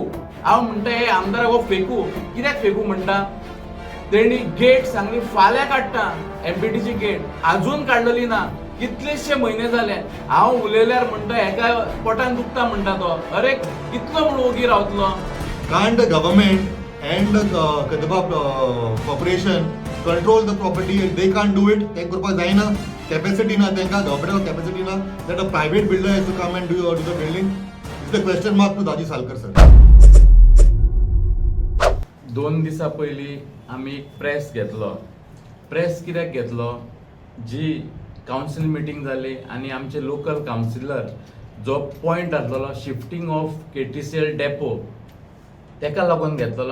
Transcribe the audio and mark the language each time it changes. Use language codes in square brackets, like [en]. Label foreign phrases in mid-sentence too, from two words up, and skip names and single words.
[kok] हांव म्हणटा हे आमदार हो फेकू. कित्याक फेकू म्हणटा? तेणी गेट सांगली फाल्यां काडटा, एमपीटीची गेट अजून काडलेली ना. कितलेशे म्हयने जाले. हांव उलयल्यार म्हणटा हेका पोटान दुखता म्हणटा तो. अरे कितलो म्हूण ओगी रावतलो? [en] Can't the government and the Kadaba corporation control the property and they can't do it? [kok] They करपाक जायना. Capacity ना तेंका, [en] government capacity ना that a private builder has to come and do the building. It's the question mark to Daji Salkar sir. [kok] 2 दिसा पयलीं आमी प्रेस घेतलो. प्रेस कित्याक घेतलो? जी कावन्सील मिटींग जाली आनी आमचे लोकल कावन्सिलर जो पॉयंट आसलेलो [en] shifting of KTCL depot [kok] तेका लागून घेतलेलो.